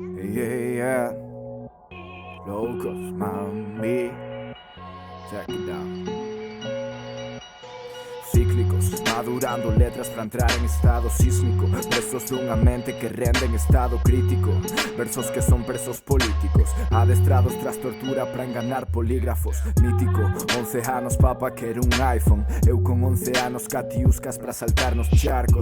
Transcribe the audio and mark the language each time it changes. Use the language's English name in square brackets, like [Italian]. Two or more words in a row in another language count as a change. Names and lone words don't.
[English] yeah, yeah. [Spanish] Locos, mami. [English] Check it out. [Galician] Cíclicos, madurando letras para entrar en estado sísmico. Presos de unha mente que rende en estado crítico. Versos que son presos políticos, adestrados tras tortura para enganar polígrafos. Mítico, 11 anos papa quer un iPhone. Eu con 11 anos catiuscas para saltar nos charcos.